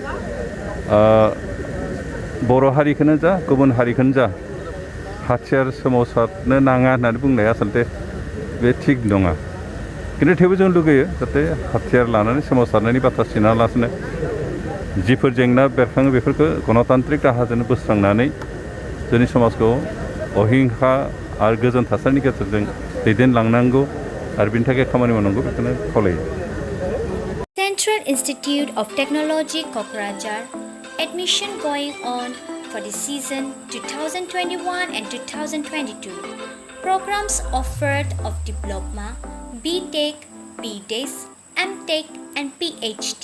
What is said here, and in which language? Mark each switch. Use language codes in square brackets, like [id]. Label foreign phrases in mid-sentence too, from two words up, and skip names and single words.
[brx] बर' हारिखौनो जा गुबुन हारिखौनो जा हाथियार सोमावसारनो नाङा होननानै बुंनाया आसलथे बे थिग नङा खिन्थु थेवबो जों लुगैयो जाहाथे हाथियार लानानै सोमावसारनायनि बाथ्रा सिनालासिनो जिफोर जेंना बेरखाङो बेफोरखौ गणतान्त्रिक राहाजों बोस्रांनानै जोंनि समाजखौ अहिंसा आरो गोजोन थासारिनि गेजेरजों दैदेनलांनांगौ आरो बिनि थाखाय खामानि मावनांगौ बेखौनो खावलायो [en] Central Institute of Technology Kokrajhar admission going on for the season 2021 and 2022. Programs offered of Diploma, B.Tech, B.Des, M.Tech and PhD.